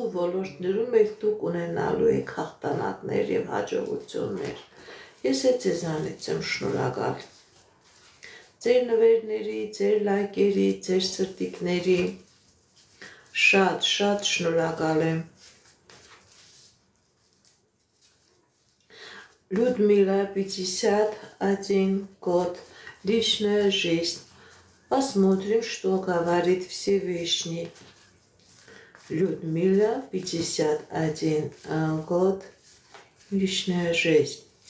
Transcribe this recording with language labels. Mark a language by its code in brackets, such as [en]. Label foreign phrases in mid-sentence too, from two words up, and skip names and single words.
[hy] ոլորտներում էլ դուք ունենալու եք հաղթանակներ եւ հաջողություններ։ Ես ձեզանից եմ շնորհակալ։ Ձեր նվերների, ձեր լայքերի, ձեր սրտիկների շատ շնորհակալ եմ։ [ru] Людмила 51 год, личная жизнь. Посмотрим, что говорит Всевышний. Людмила 51 год, личная жизнь.